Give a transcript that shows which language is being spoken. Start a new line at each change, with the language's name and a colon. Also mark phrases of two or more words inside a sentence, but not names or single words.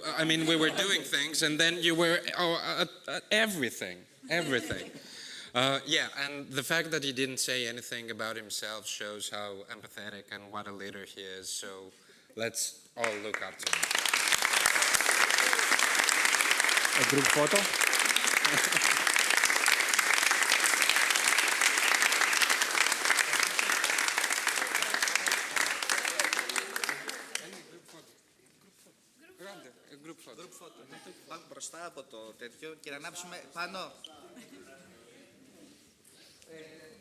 English: I mean, we were doing things and then you were everything. Yeah, and the fact that he didn't say anything about himself shows how empathetic and what a leader he is. So let's all look up to him. A group photo?
Greek: Πάμε μπροστά από το τέτοιο και να ανάψουμε πάνω.